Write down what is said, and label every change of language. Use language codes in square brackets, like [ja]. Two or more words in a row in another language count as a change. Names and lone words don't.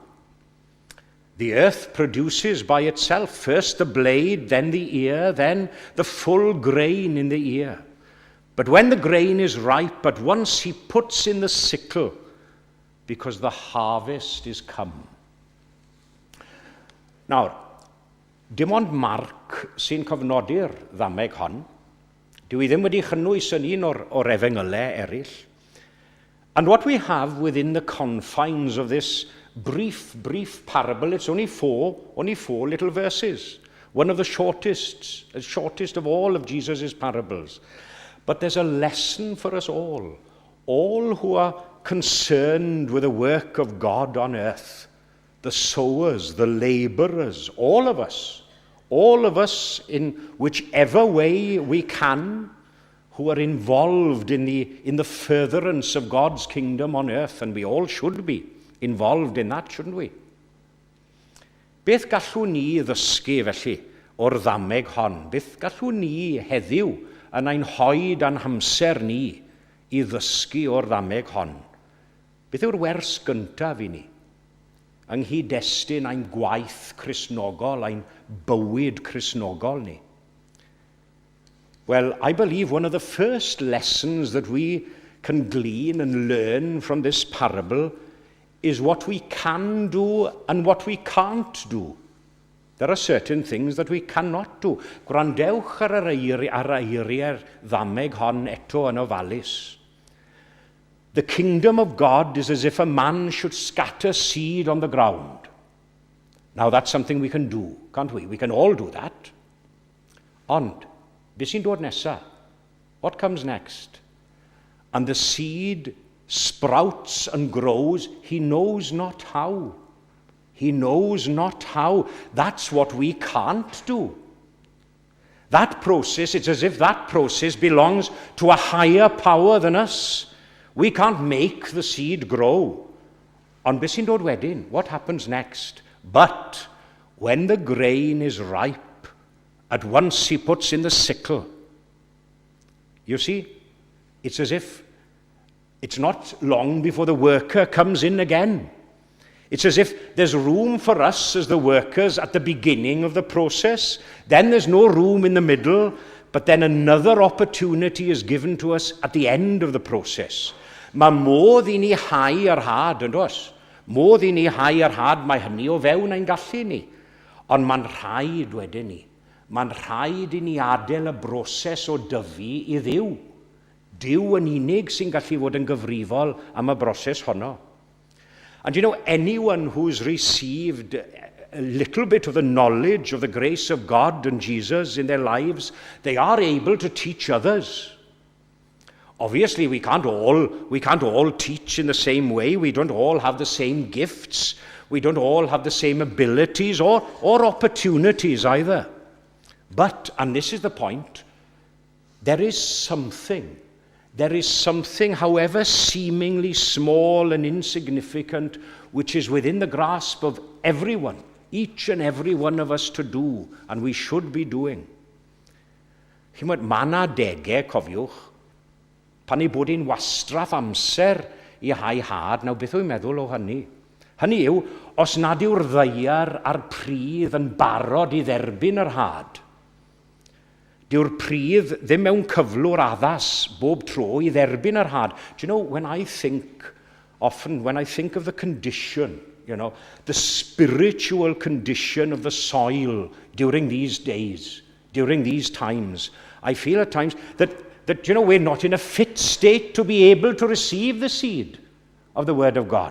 [en] The earth produces by itself first the blade, then the ear, then the full grain in the ear. But when the grain is ripe, at once he puts in the sickle, because the harvest is come." [cy] Nawr, dim ond Marc sy'n cofnodi'r ddameg hon. Dyw hi ddim wedi chynnwys yn un o'r efengylau eraill. [en] And what we have within the confines of this brief parable, it's only four little verses. One of the shortest of all of Jesus' parables. But there's a lesson for us all who are concerned with the work of God on earth, the sowers, the laborers, all of us in whichever way we can, who are involved in the furtherance of God's kingdom on earth, and we all should be involved in that, shouldn't we? [cy] Beth gallwn ni ddysgu felly o'r ddameg hon? Beth gallwn ni heddiw yn ein hoed a'n hamser ni i ddysgu o'r ddameg hon? Beth yw'r wers gyntaf i ni? Yng nghyd-destun ein gwaith Cristnogol, ein bywyd Cristnogol ni. [en] Well, I believe one of the first lessons that we can glean and learn from this parable is what we can do and what we can't do. There are certain things that we cannot do. [cy] Gwrandewch ar eiriau'r ddameg hon eto yn ofalus. [en] The kingdom of God is as if a man should scatter seed on the ground. Now that's something we can do, can't we? We can all do that. [cy] Ond, beth sy'n dod nesa? [en] What comes next? And the seed sprouts and grows, he knows not how. He knows not how. That's what we can't do. That process, it's as if that process belongs to a higher power than us. We can't make the seed grow. [cy] Ond beth sy'n dod wedyn? [en] What happens next? But when the grain is ripe, at once he puts in the sickle. You see, it's as if it's not long before the worker comes in again. It's as if there's room for us as the workers at the beginning of the process. Then there's no room in the middle, but then another opportunity is given to us at the end of the process. [cy] Mae modd I ni hau ar had, yn dos? Modd I ni hau ar had, mae hynny o fewn ein gallu ni. Ond mae'n rhaid wedyn ni. Mae'n rhaid I ni adael y broses o dyfu I Dduw. Dyw yn unig sy'n gallu fod yn gyfrifol am y broses honno. [en] And you know, anyone who's received a little bit of the knowledge of the grace of God and Jesus in their lives, they are able to teach others. Obviously, we can't all teach in the same way. We don't all have the same gifts. We don't all have the same abilities or opportunities either. But, and this is the point, there is something, however seemingly small and insignificant, which is within the grasp of everyone, each and every one of us to do, and we should be doing. [cy] Chimod, ma' na adegau, cofiwch, pan ei bod i'n wastraff amser i hau had, nawr beth yw'n meddwl o hynny? Hynny yw, os nad yw'r ddeiar a'r pridd yn barod i dderbyn yr had, dyw'r pridd ddim mewn cyflwr addas bob tro i dderbyn yr had. [en] Do you know, when I think of the condition, the spiritual condition of the soil during these days, during these times, I feel at times that we're not in a fit state to be able to receive the seed of the Word of God.